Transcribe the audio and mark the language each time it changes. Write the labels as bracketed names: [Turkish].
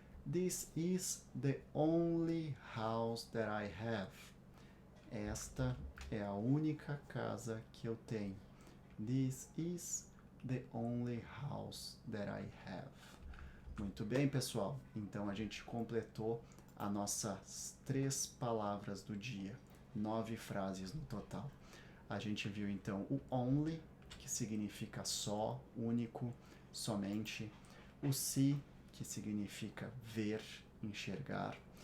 [English] This is the only house that I have. [Portuguese] Esta é a única casa que eu tenho. [English] This is the only house that I have. [Portuguese] Muito bem, pessoal. Então a gente completou as nossas 3 palavras do dia. 9 frases no total. A gente viu então o only, que significa só, único, somente. O see, que significa ver, enxergar.